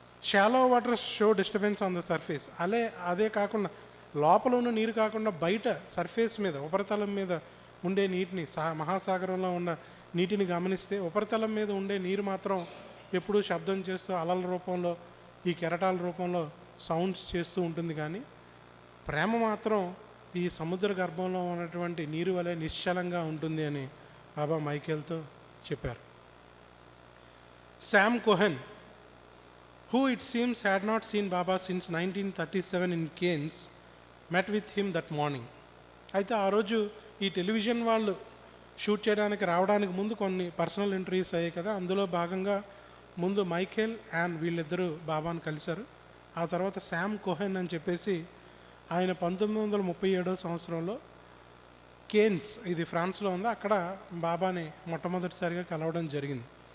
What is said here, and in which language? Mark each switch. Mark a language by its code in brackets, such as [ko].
[en] Shallow water show disturbance on the surface. [te] అదే కాకుండా లోపల ఉన్న నీరు కాకుండా బయట సర్ఫేస్ మీద, ఉపరితలం మీద ఉండే నీటిని, మహాసాగరంలో ఉన్న నీటిని గమనిస్తే ఉపరితలం మీద ఉండే నీరు మాత్రం ఎప్పుడూ శబ్దం చేస్తూ అలల రూపంలో, ఈ కెరటాల రూపంలో సౌండ్స్ చేస్తూ ఉంటుంది. కానీ ప్రేమ మాత్రం ఈ సముద్ర గర్భంలో ఉన్నటువంటి నీరు వలె నిశ్చలంగా ఉంటుంది అని బాబా మైఖేల్తో చెప్పారు. [en] Sam Cohen, who it seems had not seen Baba since 1937 in Cairns, met with him that morning. [te] అయితే ఆ రోజు ఈ టెలివిజన్ వాళ్ళు షూట్ చేయడానికి రావడానికి ముందు కొన్ని పర్సనల్ ఇంటర్వ్యూస్ అయ్యాయి కదా, అందులో భాగంగా ముందు మైఖేల్ అండ్ వీళ్ళిద్దరూ బాబాను కలిశారు. ఆ తర్వాత శామ్ కోహెన్ అని చెప్పేసి ఆయన 1937 సంవత్సరంలో కేన్స్, ఇది ఫ్రాన్స్లో ఉంది, అక్కడ బాబాని మొట్టమొదటిసారిగా కలవడం జరిగింది.